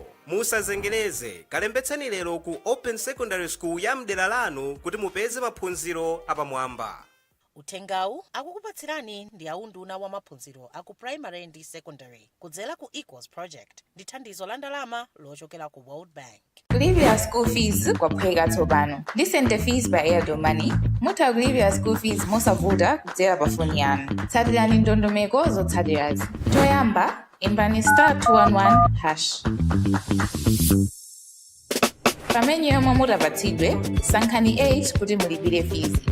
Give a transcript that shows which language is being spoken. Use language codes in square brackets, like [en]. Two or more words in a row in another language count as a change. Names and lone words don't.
[ny] Musazengereze, kalembetsani lero ku [en] open secondary school [ny] ya mdera lanu kuti mupeze maphunziro apamwamba. Uthengawu akukupatsirani ndi aunduna wa maphunziro aku primary ndi secondary kudzera ku Equals Project ndi thandizo la ndalama lochokera ku World Bank. Kulipira [en] school fees [ny] kwaphweka tsopano. [en] Listen the fees by Airtel Money. [ny] Mutha kulipira [en] school fees [ny] mosavuta kudzera pa foni yanu. Tsatirani ndondomeko zotsatirazi. Choyamba, imbani *211#. Pamene yomwe mutapatsidwe, sankhani 8 kuti mulipire fees.